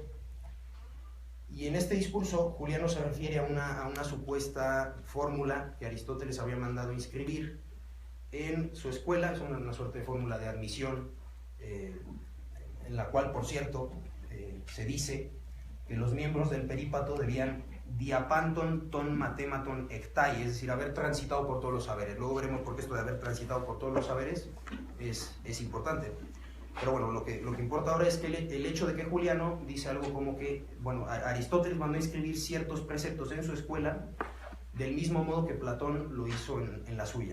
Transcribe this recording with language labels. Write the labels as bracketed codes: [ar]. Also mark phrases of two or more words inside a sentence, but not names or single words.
[es] Y en este discurso, Juliano se refiere a una supuesta fórmula que Aristóteles había mandado inscribir en su escuela. Es una suerte de fórmula de admisión, en la cual, por cierto, se dice que los miembros del perípato debían [el] διὰ πάντων τῶν μαθημάτων ἥκειν, [es] es decir, haber transitado por todos los saberes. Luego veremos por qué esto de haber transitado por todos los saberes es importante. Pero bueno, lo que importa ahora es que el hecho de que Juliano dice algo como que, bueno, Aristóteles mandó inscribir ciertos preceptos en su escuela del mismo modo que Platón lo hizo en la suya.